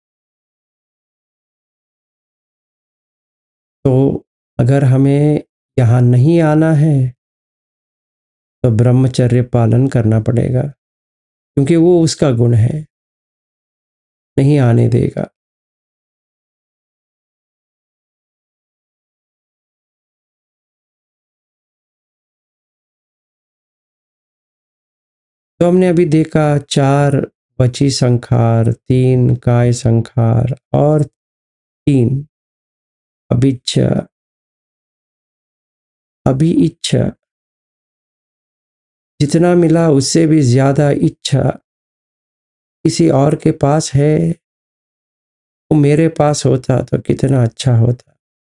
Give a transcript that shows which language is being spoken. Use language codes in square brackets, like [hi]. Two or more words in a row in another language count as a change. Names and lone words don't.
[hi] तो अगर हमें यहाँ नहीं आना है तो ब्रह्मचर्य पालन करना पड़ेगा, क्योंकि वो उसका गुण है, नहीं आने देगा। तो हमने अभी देखा 4 [pi] वची संखार, [hi] 3 [pi] काय संखार [hi] और 3 अभिच्छा, अभी इच्छा। जितना मिला उससे भी ज्यादा इच्छा किसी और के पास है, वो मेरे पास होता तो कितना अच्छा होता।